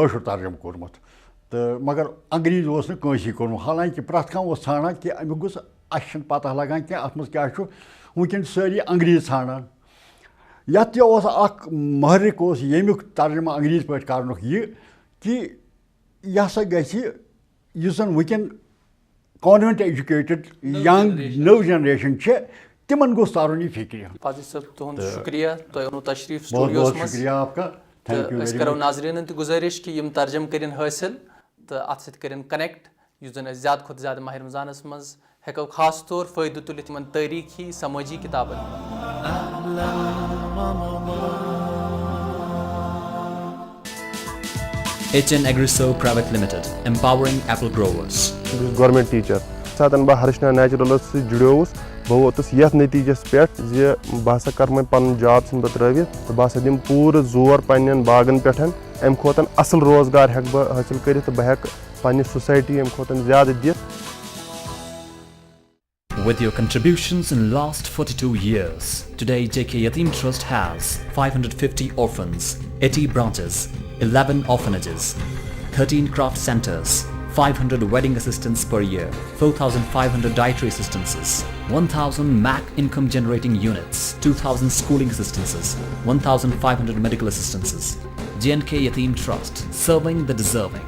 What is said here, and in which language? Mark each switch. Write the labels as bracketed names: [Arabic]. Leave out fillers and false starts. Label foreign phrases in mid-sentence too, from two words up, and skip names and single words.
[Kashmiri] کٲشُر ترجمہٕ کوٚرمُت تہٕ مگر انگریٖزۍ اوس نہٕ کٲنٛسی کوٚرمُت حالانکہِ پرٛٮ۪تھ کانٛہہ اوس ژھانڈان کہِ امیُک گوٚژھ اَسہِ چھِنہٕ پتہ لگان کینٛہہ اَتھ منٛز کیٛاہ چھُ وٕنکٮ۪ن چھِ سٲری انگریٖزۍ ژھانڈان یَتھ تہِ اوس اکھ محرِک اوس ییٚمیُک ترجمہٕ انگریٖزۍ پٲٹھۍ کَرنُک یہِ کہِ یہِ ہسا گژھِ یُس زَن وٕنکٮ۪ن [English] convent educated young [Kashmiri] نٔو جنریشن چھِ تِمن گوٚژھ ترُن یہِ فِکرِ. فاضل صٲب تُہُنٛد شُکریہ تۄہہِ اوٚنوُ تشریٖف [Urdu] بہت [Kashmiri] سٹوڈیوَس [Urdu] بہت [Kashmiri] منٛز [Urdu] شُکریہ آپ کا [Kashmiri] تہٕ أسۍ کَرو ناظریٖنن تہِ گُزٲرِش کہِ یِم ترجمہٕ کٔرِنۍ حٲصِل تہٕ اَتھ سۭتۍ کٔرِنۍ کنیکٹ یُس زَن أسۍ زیادٕ کھۄتہٕ زیادٕ ماہِ رمضانَس منٛز ہٮ۪کو خاص طور فٲیدٕ تُلِتھ یِمن تٲریٖخی سمٲجی کِتابن. [English] HN Agriso Private Limited, empowering apple growers. government teacher [Kashmiri] ییٚمہِ ساتہٕ بہٕ ہرشنا نیچرلس سۭتۍ جُڑیووُس بہٕ ووتُس یتھ نٔتیٖجس پٮ۪ٹھ زِ بہٕ ہسا کرٕ وۄنۍ پنُن جاب ژھٕنہٕ بہٕ ترٲوِتھ تہٕ بہٕ ہسا دِمہٕ پوٗرٕ زور پننٮ۪ن باغن پٮ۪ٹھ امہِ کھۄتہٕ اصل روزگار ہٮ۪کہٕ بہٕ حٲصِل کٔرِتھ تہٕ بہٕ ہٮ۪کہٕ پننہِ سوسایٹی امہِ کھۄتہٕ زیادٕ دِتھ. [English] With your contributions in last 42 years, today JK Yatim Trust has 550 orphans, 80 branches, 11 orphanages, 13 craft centers, 500 wedding assistants per year, 4,500 dietary assistances, 1,000 MAC income generating units, 2,000 schooling assistances, 1,500 medical assistances. JNK Yatim Trust, serving the deserving.